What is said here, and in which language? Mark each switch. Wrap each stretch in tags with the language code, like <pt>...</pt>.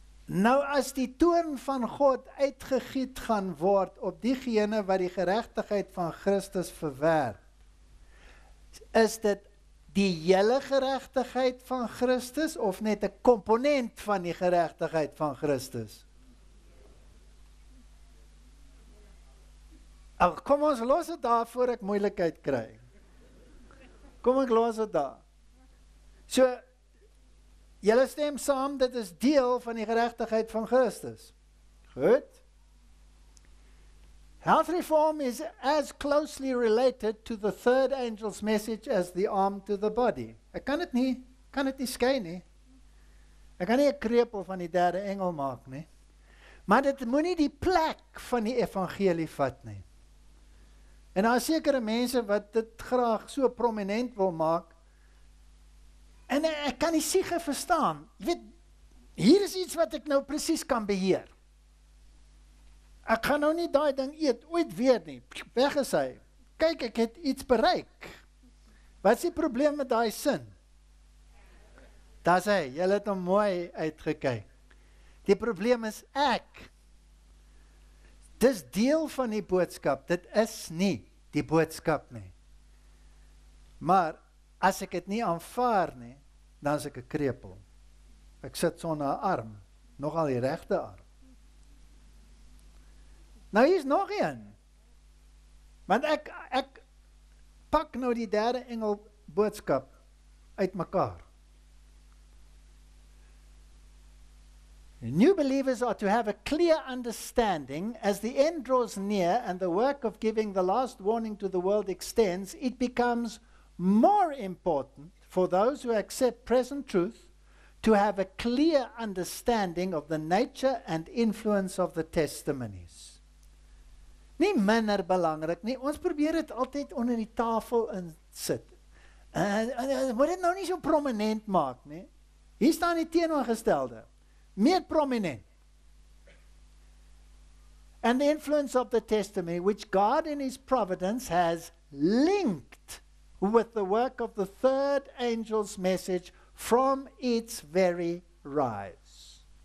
<af>Nou as die toorn van God uitgegiet gaan word op diegene wat die geregtigheid van Christus verwerp, is dit die hele geregtigheid van Christus of net 'n komponent van die geregtigheid van Christus? Kom ons los dit daar voor ek moeilikheid kry. Kom ek los dit daar. So, julle stem saam, dit is deel van die geregtigheid van Christus. Goed.</af> <en>Health reform is as closely related to the third angel's message as the arm to the body.</en> <af>Ek kan dit nie skei nie. Ek kan nie 'n krepel van die derde engel maak nie. Maar dit moenie die plek van die evangelie vat nie. En daar is sekere mense wat dit graag so prominent wil maak. En ek kan die siege verstaan. Jy weet, hier is iets wat ek nou presies kan beheer. Ek gaan nou nie daai ding eet ooit weer nie. Weg is hy. Kyk, ek het iets bereik. Wat is die probleem met daai sin? Daar sê, julle het hom mooi uitgekyk. Die probleem is ek. Dis deel van die boodskap. Dit is nie die boodskap nie. Maar as ek dit nie aanvaar nie, dan is ek 'n krepel. Ek sit sonder 'n arm, nogal die regte arm. Nou hier is nog een. Want ek pak nou die derde engel boodskap uitmekaar.</af> <en>New believers are to have a clear understanding as the end draws near and the work of giving the last warning to the world extends. It becomes more important for those who accept present truth to have a clear understanding of the nature and influence of the testimonies.</en> <af>Nie minder belangrik nie, ons probeer dit altyd onder die tafel insit. Moet dit nou nie so prominent maak nie. Hier staan die teenoorgestelde. Meer prominent.</af> <en>And the influence of the testimony which God in his providence has linked with the work of the third angel's message from its very rise.</en>